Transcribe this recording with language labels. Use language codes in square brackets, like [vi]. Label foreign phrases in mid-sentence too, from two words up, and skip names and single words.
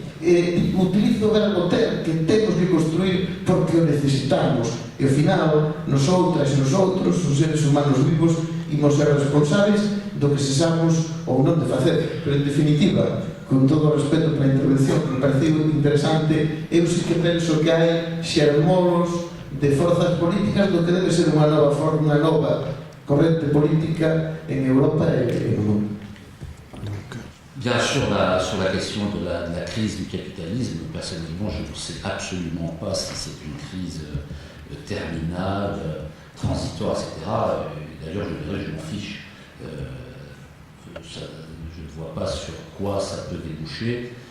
[gl] Utilizo o verbo ter, que temos que construir porque o necesitamos, e ao final nosotras e nosotros, os seres humanos vivos, imos ser responsables do que sexamos ou non de facer. Pero en definitiva, con todo o respeto para a intervención que me pareceu interesante, eu sí que penso que hai xermolos de forzas políticas do que debe ser unha nova forma, unha nova corrente política en Europa e no mundo. [fr] Bien, sur la question de la crise du capitalisme, personnellement, je ne sais absolument pas si c'est une crise terminale, transitoire, etc. D'ailleurs, je m'en fiche. Je ne vois pas sur quoi ça peut déboucher.